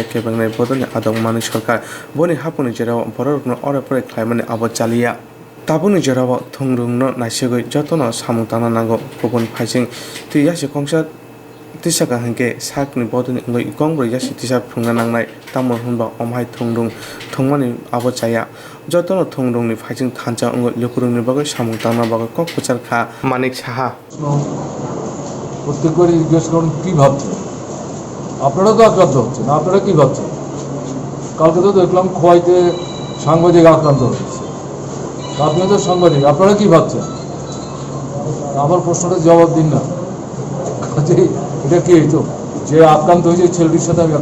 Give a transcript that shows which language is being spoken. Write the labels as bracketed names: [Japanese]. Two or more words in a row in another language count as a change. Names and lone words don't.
[Kok Borok] केबांनाय बदनि आदं मानि सरकार बनि हापुनि जराव बरकनो अरपरे खायमानि आबाद चालिया ताबुनि जराव थंरुंनो नायसगै जतन सामु ताना नांगौ गुबुन फाइसिं तियासि कंसा तिसाका हंके साकनि बदनि अंगै गंब्रै यासि तिसा फुंना नांनाय तामर होनबा अमहाय थंरुं थंमानि आबाद चाया जतन थंरुंनि फाइसिं थानचा अंगै लुकुरुंनि बागै सामु ताना बागै कक प्रचार खा मानिक साहा [Bangla] প্রত্যেকবারই জিজ্ঞেস করুন কী ভাবছেন আপনারা তো আক্রান্ত হচ্ছেন আপনারা কী ভাবছেন কালকে তো দেখলাম খোয়াইতে সাংবাদিক আক্রান্ত হয়েছে আপনিও তো সাংবাদিক আপনারা কী ভাবছেন আমার প্রশ্নটা জবাব দিন না কাজেই এটা কি তো যে আক্রান্ত হয়েছে ছেলেটির সাথে আমি